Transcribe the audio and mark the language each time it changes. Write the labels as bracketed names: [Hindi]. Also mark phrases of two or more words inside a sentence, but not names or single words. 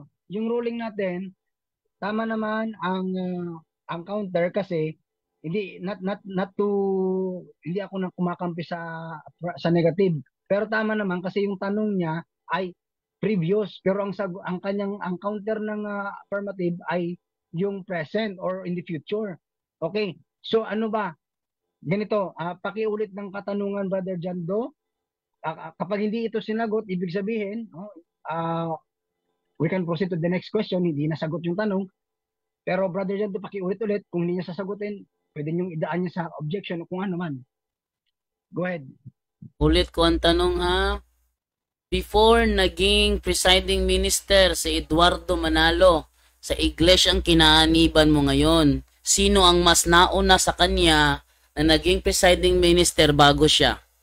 [Filipino] Yung ruling natin, tama naman ang counter kasi hindi hindi ako nang kumakampi sa negative. Pero tama naman kasi yung tanong niya ay previous, pero ang counter ng affirmative ay yung [English] present or in the future. [Filipino] Okay. So ano ba? Ganito, pakiulit ng katanungan, Brother Jando. Kapag hindi ito sinagot, ibig sabihin, [English] we can proceed to the next question. [Filipino] Hindi nasagot yung tanong. Pero Brother Jando, pakiulit ulit. Kung hindi niya sasagutin, pwede niyong idaan niya sa objection o kung ano man. [English] Go ahead. [Filipino] Ulit ko ang tanong ha. Before naging [English] presiding minister [Filipino] si Eduardo Manalo sa iglesyang kinaaniban mo ngayon, sino ang mas nauna sa kanya na naging presiding minister bago siya?